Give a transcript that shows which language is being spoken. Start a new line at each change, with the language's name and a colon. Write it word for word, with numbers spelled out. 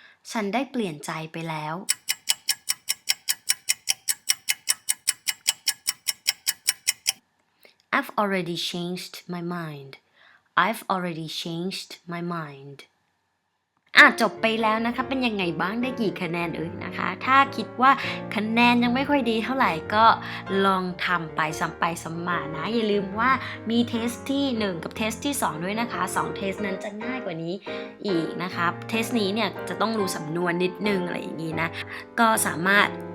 Thai: ฉันได้เปลี่ยนใจไปแล้ว
English: I've already changed my mind. I've already changed my mind.
Thai: อ่ะจบไปแล้วนะคะเป็นยังไงบ้างได้กี่คะแนนเอ่ยนะคะ ถ้าคิดว่าคะแนนยังไม่ค่อยดีเท่าไหร่ก็ลองทำไปซ้ำไปซ้ำมานะอย่าลืมว่ามีเทสที่หนึ่งกับเทสที่สองด้วยนะคะสองเทสนั้นจะง่ายกว่านี้อีกนะคะเทสนี้เนี่ยจะต้องรู้สำนวนนิดนึงอะไรอย่างงี้นะก็สามารถ